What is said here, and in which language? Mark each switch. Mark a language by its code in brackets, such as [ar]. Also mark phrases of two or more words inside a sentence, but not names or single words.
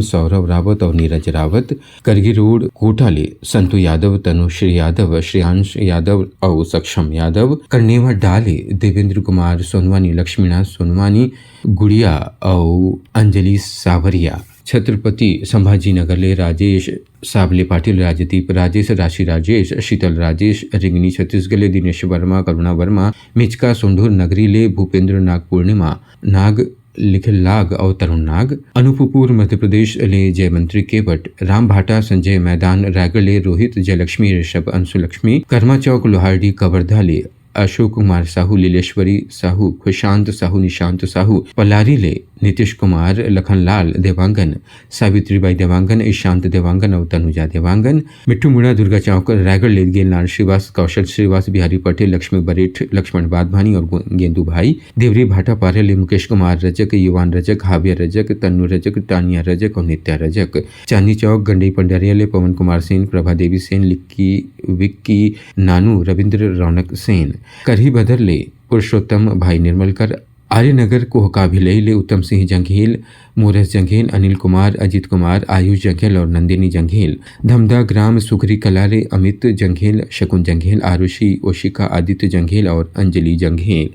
[hne] सौरभ रावत और नीरज रावत, करगी रोड कोटा ले संतु यादव, तनुश्री यादव, श्रेयांश यादव और सक्षम यादव, करनेवा डाले देवेंद्र कुमार सोनवानी, लक्ष्मीनाथ सोनवानी, गुड़िया और अंजलि सावरिया, छत्रपति संभाजी नगर ले राजेश साबले पाटिल, राजदीप राजेश, राशि राजेश, शीतल राजेश, रिंगनी छत्तीसगढ़ ले दिनेश वर्मा, करुणा वर्मा, मिचका सोंढूर नगरी ले भूपेंद्र नाग, पूर्णिमा नाग, लिखल लाग और तरुण नाग। अनूपपुर मध्य प्रदेश ले जय मंत्री केवट, राम भाटा संजय मैदान रायगढ़ ले रोहित जयलक्ष्मी ऋषभ अंशु लक्ष्मी, कर्मा चौक लोहारडी कवर्धा ले अशोक कुमार साहू, लीलेश्वरी साहू, खुशांत साहू, निशांत साहू, पलारी ले नीतीश कुमार, लखनलाल देवांगन, सावित्रीबाई देवांगन, ईशांत देवांगन और तनुजा देवांगन। मिट्टू मुड़ा दुर्गा चौक रायगढ़ ले गेलनाथ श्रीवास, कौशल श्रीवास, बिहारी पटेल, लक्ष्मी बरेठ, लक्ष्मण बादभानी और गेंदू भाई। देवरी भाटा पारे ले मुकेश कुमार रजक, युवान रजक, हाविया रजक, तन्नू रजक, टानिया रजक और नित्या रजक। चांदनी चौक गंडई पंडारिया ले पवन कुमार सेन, प्रभा देवी सेन, लिक्की विक्की नानू, रविंद्र रौनक सेन। करही बदर ले पुरुषोत्तम भाई निर्मलकर, आर्यनगर कोहका भिलई ले उत्तम सिंह जंघेल, मोरस जंघेल, अनिल कुमार, अजित कुमार, आयुष जंघेल और नंदिनी जंघेल। धमदा ग्राम सुखरी कला ले अमित जंघेल, शकुन जंघेल, आरुषि ओशिका, आदित्य जंघेल और अंजलि जंघेल।